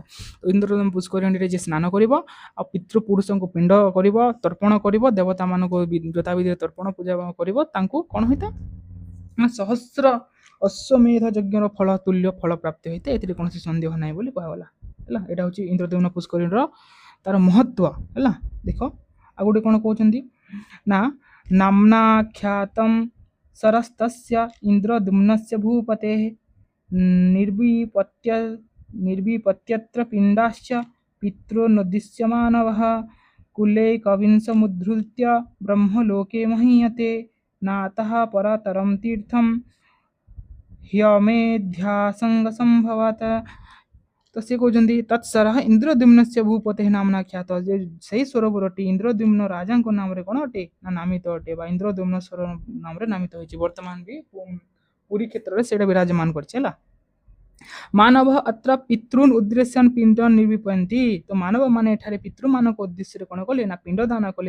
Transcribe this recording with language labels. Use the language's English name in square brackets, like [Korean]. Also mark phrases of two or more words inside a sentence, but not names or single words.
[Odia] ଇନ୍ଦ୍ରଦ୍ୟୁମ୍ନ ପୁଷ୍କରିଣୀରେ ଯିଏ ସ୍ନାନ କରିବ ଆଉ ପିତୃପୁରୁଷଙ୍କୁ ପିଣ୍ଡ କରିବ, ତର୍ପଣ କରିବ, ଦେବତାମାନଙ୍କୁ ଯଥାବିଧିରେ ତର୍ପଣ ପୂଜା କରିବ, ତାଙ୍କୁ କ'ଣ ହୋଇଥାଏ ନା ସହସ୍ର ଅଶ୍ୱମେଧ ଯଜ୍ଞର ଫଳ ତୁଲ୍ୟ ଫଳ ପ୍ରାପ୍ତି ହୋଇଥାଏ, ଏଥିରେ କୌଣସି ସନ୍ଦେହ ନାହିଁ ବୋଲି କୁହାଗଲା ହେଲା। ଏଇଟା ହେଉଛି ଇନ୍ଦ୍ରଦ୍ୟୁମ୍ନ ପୁଷ୍କରିଣୀର ତାର ମହତ୍ତ୍ୱ ହେଲା। ଦେଖ ଆଉ ଗୋଟେ କ'ଣ କହୁଛନ୍ତି ନା [Sanskrit] ନାମ୍ନା ଖ୍ୟାତମ୍ ସରସ୍ତସ୍ୟ ଇନ୍ଦ୍ରଦ୍ୟୁମ୍ନସ୍ୟ ଭୂପତେଃ निर्विपत्य निर्विपत्यत्र पिण्डाश्च पितॄन्नोद्दिश्यमानवः कुले कविंसमुद्धृत्य ब्रह्मलोके महीयते नातः परतरं तीर्थं ह्यमेध्यासङ्गसम्भवत्। [Odia] तो ସେ କହୁଛନ୍ତି [Sanskrit] ତତ୍ସରଃ ଇନ୍ଦ୍ରଦ୍ୟୁମ୍ନସ୍ୟ ଭୂପତେଃ ନାମ୍ନା ଖ୍ୟାତ, [Odia] ଯେ ସେହି ସରୋବରଟି ଇନ୍ଦ୍ରଦ୍ୟୁମ୍ନ ରାଜାଙ୍କ ନାମରେ କ'ଣ ଅଟେ ନା ନାମିତ ଅଟେ, ବା ଇନ୍ଦ୍ରଦ୍ୟୁମ୍ନ ସରୋବର ନାମରେ ନାମିତ ହୋଇଛି। ବର୍ତ୍ତମାନ ବି ପୁରୀ କ୍ଷେତ୍ରରେ ସେଇଟା ବିରାଜମାନ କରିଛି ହେଲା। [Sanskrit] ମାନବ ଅତ୍ର ପିତॄନ୍ ଉଦ୍ଦେଶ୍ୟନ୍ ପିଣ୍ଡ ନିର୍ବିପନ୍ତି, [Odia] ତ ମାନବ ମାନେ ଏଠାରେ ପିତୃମାନଙ୍କ ଉଦ୍ଦେଶ୍ୟରେ କ'ଣ କଲେ ନା ପିଣ୍ଡ ଦାନ କଲେ।